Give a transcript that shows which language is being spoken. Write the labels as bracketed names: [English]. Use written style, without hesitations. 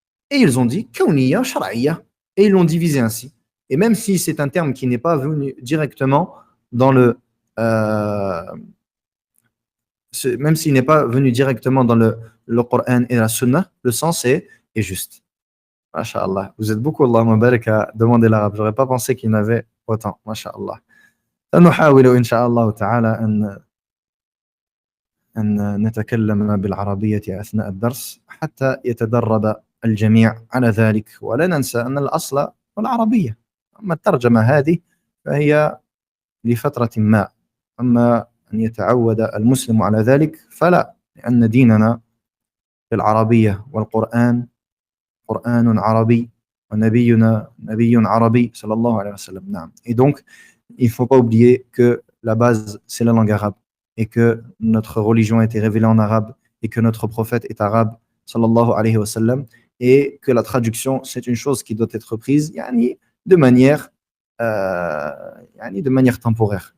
[French] Et ils ont dit kawniyya, shar'iyya. Et ils l'ont divisé ainsi. Et même si c'est un terme qui n'est pas venu directement dans le euh, même s'il n'est pas venu directement dans le Coran et la Sunna, le sens est juste. Masha'Allah. Vous êtes beaucoup, Allahumma barik, à demander l'arabe. J'aurais pas pensé qu'il y en avait autant. Masha'Allah. [Arabic] سنحاول إن شاء الله تعالى أن نتكلم بالعربية أثناء الدرس حتى يتدرب الجميع على ذلك، ولا ننسى أن الأصل هو العربية. أما الترجمة هذه فهي لفترة ما، أما أن يتعود المسلم على ذلك فلا، لأن ديننا بالعربية، والقرآن قرآن عربي، ونبينا نبي عربي صلى الله عليه وسلم. نعم. [French] Et donc, il ne faut pas oublier que la base, c'est la langue arabe, et que notre religion a été révélée en arabe, et que notre prophète est arabe, sallallahu alayhi wa sallam, et que la traduction, c'est une chose qui doit être prise yani, de manière temporaire.